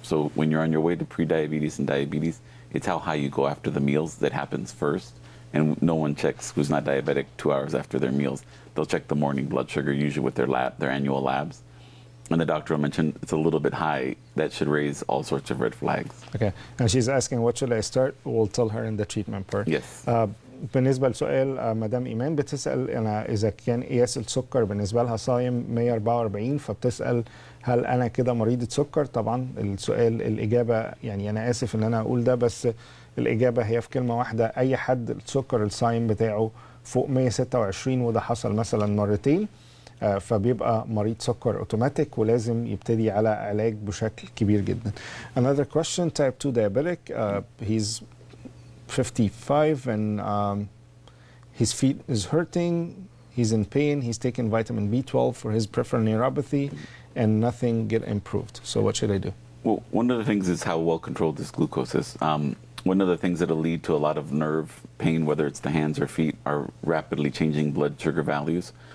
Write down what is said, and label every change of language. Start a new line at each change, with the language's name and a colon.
English: So when you're on your way to pre-diabetes and diabetes, it's how high you go after the meals that happens first. And no one checks who's not diabetic 2 hours after their meals. They'll check the morning blood sugar, usually with their annual labs. And the doctor will mention it's a little bit high. That should raise all sorts of red flags. Okay. And she's asking, what should I start? We'll tell her in the treatment part. Yes.
Arabic: بالنسبة لسؤال مدام إيمان بتسأل أنا إذا كان قياس السكر بالنسبة لها صايم 144 فبتسأل هل أنا كده مريضة سكر؟ طبعا السؤال الإجابة يعني أنا آسف إن أنا أقول ده بس الإجابة هي في كلمة واحدة. أي حد السكر الصايم بتاعه فوق 126 وده حصل مثلا مرتين فبيبقى مريض سكر اوتوماتيك ولازم يبتدي على علاج بشكل كبير جدا.
English: Another question, type 2 diabetic. He's 55 and his feet is hurting. He's in pain. He's taking vitamin B12 for his peripheral neuropathy and nothing get improved. So what should I do? Well, one of the things is how well controlled this glucose is. One of the things that will lead to a lot of nerve pain, whether it's the hands or feet, are rapidly changing blood sugar values.